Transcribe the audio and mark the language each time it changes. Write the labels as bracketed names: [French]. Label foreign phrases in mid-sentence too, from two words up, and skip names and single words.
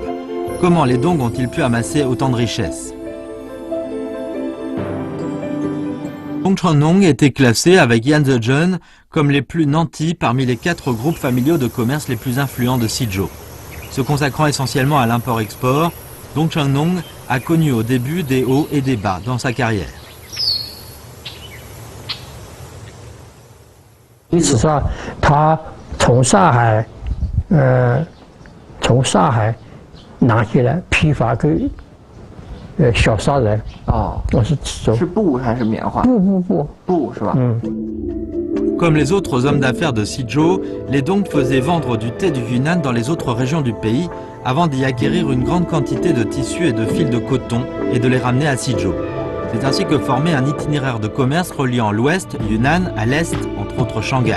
[French] Comment les Dong ont-ils pu amasser autant de richesses? Dongcheon-nong était classé avec Yanzhejeon comme les plus nantis parmi les 4 groupes familiaux de commerce les plus influents de Sizhou. Se consacrant essentiellement à l'import-export, Dongcheon-nong a connu au début des hauts et des bas dans sa carrière. [Chinese] 历史上，他从上海拿下来批发给小商人。哦，我是指是布还是棉花？布是吧？ [French] Comme les autres hommes d'affaires de Sizhou, les Dong faisaient vendre du thé du Yunnan dans les autres régions du pays avant d'y acquérir une grande quantité de tissus et de fils de coton et de les ramener à Sizhou. C'est ainsi que formait un itinéraire de commerce reliant l'ouest, Yunnan, à l'est, entre autres Shanghai.